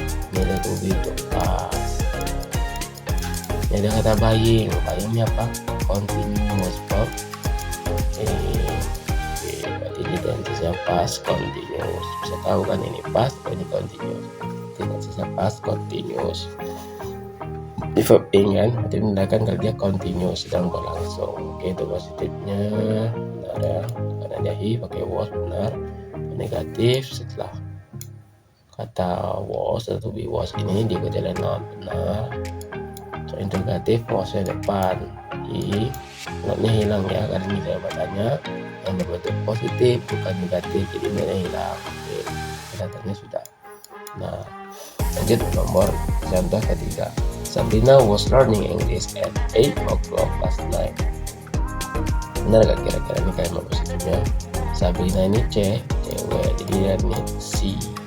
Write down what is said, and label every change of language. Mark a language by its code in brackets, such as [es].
[id] Ini ada to be untuk pas. Ini ada kata buying. Buyingnya apa? Continuous verb. Berarti ini tensesnya past continuous. Bisa tahu kan ini past atau ini continuous. Tensesnya past continuous. Di verb in kan, berarti menandakan kerja continuous, sedang berlangsung. Oke, itu positifnya benar ya, karena dia he pakai was, benar. Negatif setelah kata was atau be was ini diikuti oleh not, benar. So interrogatif wasnya depan, he, notnya hilang ya karena ini jawabannya yang berbentuk positif bukan negatif, jadi notnya hilang. Oke, kelihatannya sudah. Nah, lanjut nomor contoh ketiga. [en] Sabrina was learning English at 8 o'clock last night. [id] Benar gak kira-kira ini kalimat positifnya? Sabrina ini cewek, jadi dia ini si.